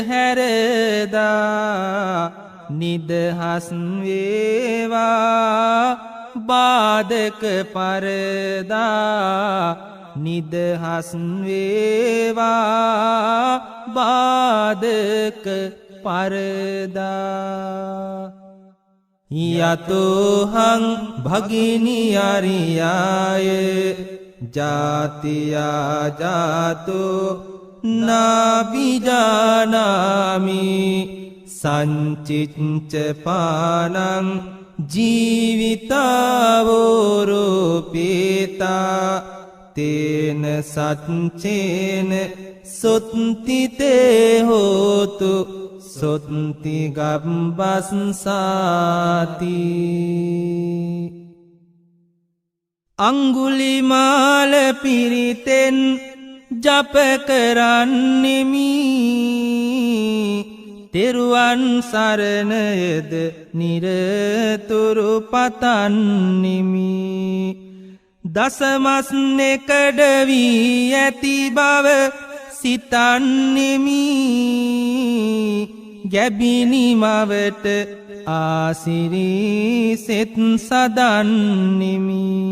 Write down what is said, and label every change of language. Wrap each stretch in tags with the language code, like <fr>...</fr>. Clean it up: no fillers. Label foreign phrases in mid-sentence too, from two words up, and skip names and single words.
<si>හැරදා නිදහස් වේවා බාධක පරදා නිදහස් වේවා බාධක පරදා</si> <pi>යතෝහං භගිනි අරියාය ජාතියා ජාතෝ නාබිජානාමි සංචිච්ච පානං ජීවිතාවෝරෝපේතා තේන සච්චේන සොත්තිතේ හෝතු සොත්ති ගබ්බස්සාති</pi> <si>අංගුලිමාල පිරිතෙන් ජප කරන්නෙමි තෙරුවන් සරණයද නිරතුරු පතන්නෙමි දසමස් නෙකඩ වී ඇති බව සිතන්නෙමි ගැබිනි මවට ආසිරී සෙත් සදන්නෙමි</si>